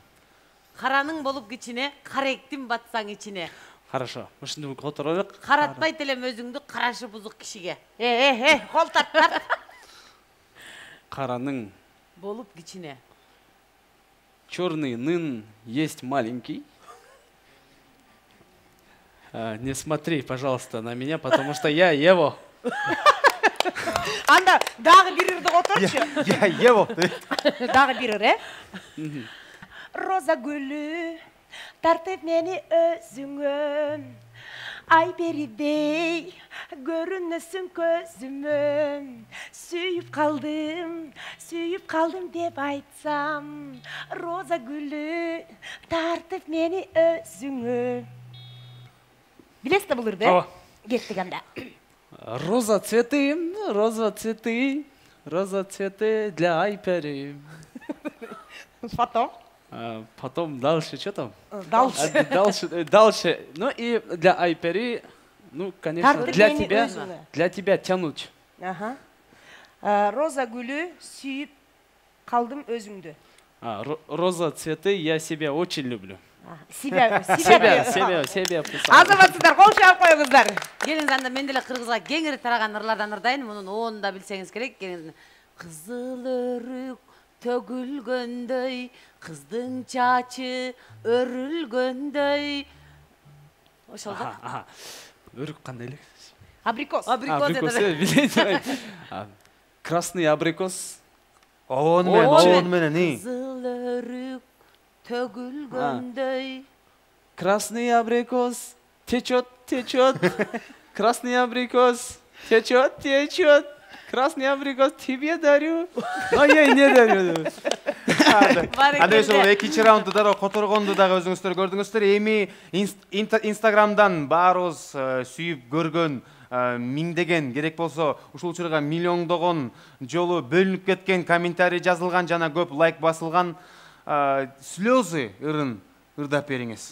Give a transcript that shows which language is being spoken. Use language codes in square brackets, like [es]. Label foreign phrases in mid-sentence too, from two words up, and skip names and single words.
[ky] Караның болуп кичине, каректин батсаң ичине. Хорошо. Ушунду которолук. Каратпайт элем өзүңдү карашы бузук кишиге. Кол тарт. Караның Болуп кичине. [ru] черный нын есть маленький. Не смотри, пожалуйста, на меня, потому что я его. [ky] Анда дагы бир ырды которчу. Я болду. Дагы бир ыр, Роза гүлү тартып мени өзүңө. Ай бери бей, көрүнөсүң көзүмө. Сүйүп калдым деп айтсам. Роза гүлү тартып мени өзүңө. Билесиз да бул ырды? Ооба. Кеттик анда. [ru] Роза цветы для Айпери. Потом дальше, что там? Дальше. Ну и для Айпери, ну, конечно, для тебя тянуть. [ky] Роза гүлү сүйүп калдым өзүңдү. [ru] Роза цветы я себя очень люблю. Себя. [ky] Азаматсыздар, кол чаап коюңуздар. Келиңиз анда мен деле кыргызга кеңири тараган ырлардан ырдайын. Мунун оонун да билсеңиз керек. Кызыл өрүк төгүлгөндөй, кыздың чачы өрүлгөндөй. Ошол да. Өрүк кандай эле? [ru] Абрикос. Красный абрикос. [ky] Оон менен. Кызыл өрүк төгүлгөндөй. [ru] Красный абрикос течет. Красный абрикос течет. Красный абрикос тебе дарю. Но я не дарю. [ky] Анда ошол экинчи раундду дароо которгонду дагы өзүңүздөр көрдүңүздөр. Эми Инстаграмдан баарыбыз сүйүп көргөн, миңдеген, керек болсо ушул учурга миллиондогон жолу бөлүнүп кеткен комментарий жазылган жана көп лайк басылган слезы ырын ырдап бериңиз.